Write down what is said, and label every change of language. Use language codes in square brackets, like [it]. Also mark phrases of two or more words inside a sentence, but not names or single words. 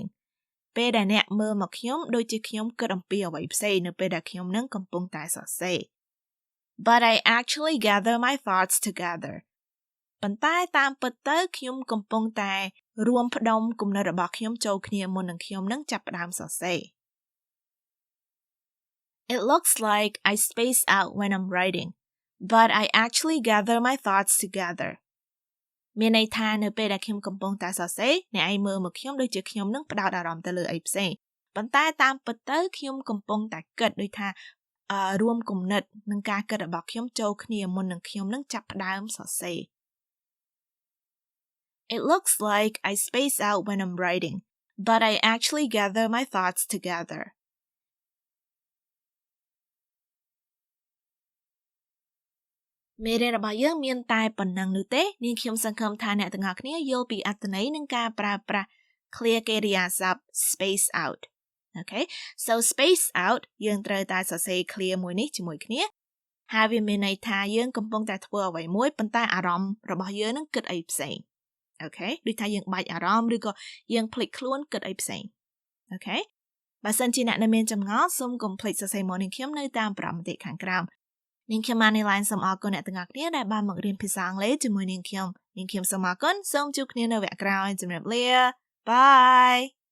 [km] ពេលដែលអ្នកមើលមកខ្ញុំដូចជាខ្ញុំគិតអំពីអ្វីផ្សេងនៅពេលដែលខ្ញុំនឹងកំពុងតែសរសេរ [en] But I actually gather my thoughts together [km] ប៉ុន្តែតាមពិតទៅខ្ញុំកំពុងតែរួមផ្ដុំគំនិតរបស់ខ្ញុំចូលគ្នាមុននឹងខ្ញុំនឹងចាប់ផ្ដើមសរសេរ [en] It looks like I space out when I'm writing, but I actually gather my thoughts together. [km] មានន័យថានៅពេលដែលខ្ញុំកំពុងតែសរសេរអ្នកឯងមើលមកខ្ញុំដូចជាខ្ញុំនឹងផ្ដោតអារម្មណ៍ទៅលើអីផ្សេងប៉ុន្តែតាមពិតទៅខ្ញុំកំពុងតែគិតដូចថារួមគំនិតនឹងការគិតរបស់ខ្ញុំចូលគ្នាមុននឹងខ្ញុំនឹងចាប់ផ្ដើមសរសេរ [en] It looks like I space out when I'm writing, but I actually gather my thoughts together. [km] មេរៀនរបស់យើងមានតែប៉ុណ្ណឹងនោះទេនាងខ្ញុំសង្ឃឹមថាអ្នកទាំងអស់គ្នាយល់ពីអត្ថន័យនិងការប្រើប្រាស់ clear កិ រិយាសព្ទ [en] space out Okay so space out [km] យើងត្រូវតែសរសេរ clear មួយនេះជាមួយគ្នាហើយវា មានន័យថាយើងកំពុងតែធ្វើអ្វីមួយប៉ុន្តែអារម្មណ៍របស់យើងនឹងគិតអីផ្សេង Okay ដូចថាយើងបាច់អារម្មណ៍ឬក៏យើងភ្លេចខ្លួនគិតអីផ្សេង Okay បើសិនជាអ្នកនៅមានចម្ងល់សូមកុំភ្លេចសរសេរមកនាងខ្ញុំនៅតាមប្រព័ន្ធខាងក្រោមនាងខ្ញុំ Manylen សូមអរគុណអ្នកទាំងអស់គ្នាដែលបានមករៀនភាសាអង់គ្លេសជាមួយនាងខ្ញុំសូមអរគុណសូមជួបគ្នានៅវគ្គក្រោយជម្រាបលា Bye